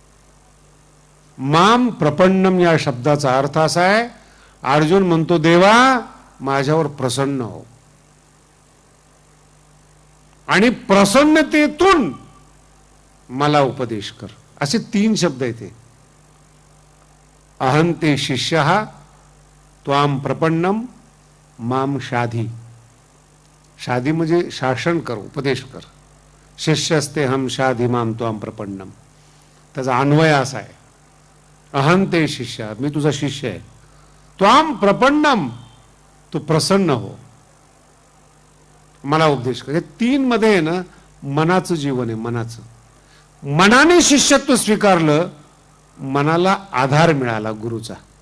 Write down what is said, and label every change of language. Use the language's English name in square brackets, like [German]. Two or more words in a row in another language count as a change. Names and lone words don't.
[Sanskrit] माम प्रपन्नम [Marathi] या शब्दाचा अर्थ असा आहे, अर्जुन म्हणतो देवा माझ्यावर प्रसन्न हो. आणि प्रसन्नतेतून मला उपदेश कर. असे 3 शब्द आहेत. [Sanskrit] अहंते शिष्यः त्वाम प्रपन्नम माम शाधी. [Marathi] शाधी म्हणजे शासन कर, उपदेश कर. [Sanskrit] शिष्यस्ते हम शाधी माम त्वाम प्रपन्नम. [Marathi] त्याचा अन्वय असा आहे, [Sanskrit] अहंते शिष्य, [Marathi] मी तुझा शिष्य आहे. [Sanskrit] त्वाम प्रपन्नम, [Marathi] तू प्रसन्न हो, मला उपदेश कर. हे 3 मध्ये आहे ना मनाचं जीवन आहे. मनाने शिष्यत्व स्वीकारलं, मनाला आधार मिळाला गुरुचा.